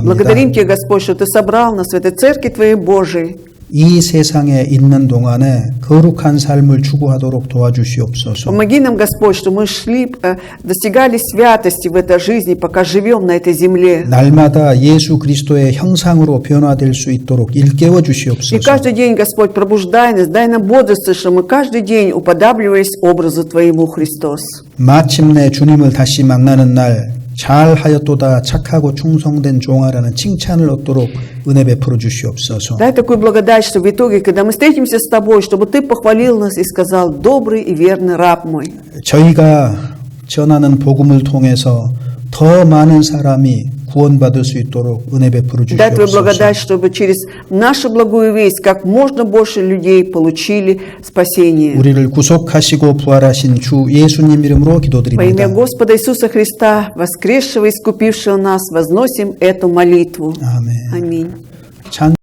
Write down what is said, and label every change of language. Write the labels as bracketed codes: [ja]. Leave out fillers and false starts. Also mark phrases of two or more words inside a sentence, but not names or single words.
[ru] Благодарим Тебя, Господь, что Ты собрал нас в этой церкви Твоей Божией. [ko] 이 세상에 있는 동안에 거룩한 삶을 추구하도록 도와주시옵소서. [ru] Помоги нам, Господь, что мы достигали святости в этой жизни, пока живем на этой земле. [ko] 날마다 예수 그리스도의 형상으로 변화될 수 있도록 일깨워 [ru] И [ko] 주시옵소서. [ru] каждый день, Господь, пробуждай нас, дай нам бодрствовать, что мы каждый день уподабливались образу Твоему, Христос. [ko] 마침내 주님을 다시 만나는 날 잘하였도다 착하고 충성된 종아라는 칭찬을 얻도록 은혜 베풀어 주시옵소서. [ru] Дай такую благодать, что в итоге, когда мы встретимся с Тобой, чтобы Ты похвалил нас и сказал: «Добрый и верный раб мой». [ko] 저희가 전하는 복음을 통해서 더 많은 사람이 구원받을 수 있도록 은혜 베풀어 [ru] Дай Твою [ko] 주시옵소서. [ru] благодать, чтобы через нашу благую весть как можно больше людей получили спасение. [ko] 우리를 구속하시고 부활하신 주 예수님 이름으로 [ru] Во [ko] 기도드립니다. [ru] имя Господа Иисуса Христа, воскресшего и искупившего нас, возносим эту молитву. [ko] 아멘. [ru] Аминь. 찬